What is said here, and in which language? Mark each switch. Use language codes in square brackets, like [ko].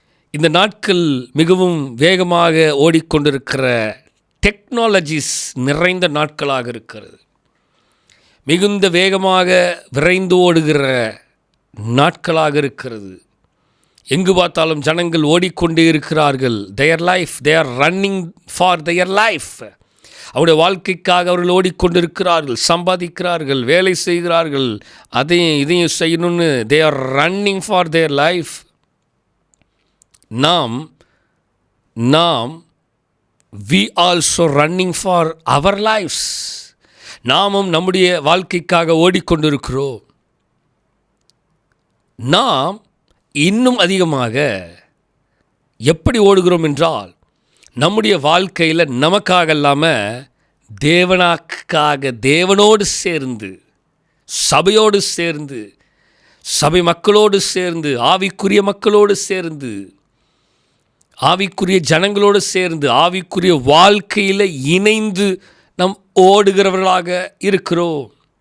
[ta] இந்த நாட்கள் மிகவும் வேகமாக ஓடிக்கொண்டிருக்கிற டெக்னாலஜிஸ் நிறைந்த நாட்களாக இருக்கிறது. மிகுந்த வேகமாக விரைந்து ஓடுகிற நாட்களாக இருக்கிறது. எங்கு பார்த்தாலும் ஜனங்கள் ஓடிக்கொண்டே இருக்கிறார்கள். [en] they are running for their life. [ta] அவருடைய வாழ்க்கைக்காக அவர்கள் ஓடிக்கொண்டிருக்கிறார்கள், சம்பாதிக்கிறார்கள், வேலை செய்கிறார்கள், அதையும் இதையும் செய்யணும்னு [en] they are running for their life. நாம் we also running for our lives. [ta] நாமும் நம்முடைய வாழ்க்கைக்காக ஓடிக்கொண்டிருக்கிறோம். நாம் இன்னும் அதிகமாக எப்படி ஓடுகிறோம் என்றால் நம்முடைய வாழ்க்கையில் நமக்காக இல்லாமல் தேவனோடு சேர்ந்து, சபையோடு சேர்ந்து, சபை மக்களோடு சேர்ந்து, ஆவிக்குரிய மக்களோடு சேர்ந்து, ஆவிக்குரிய ஜனங்களோடு சேர்ந்து, ஆவிக்குரிய வாழ்க்கையில் இணைந்து நாம் ஓடுகிறவர்களாக இருக்கிறோம்.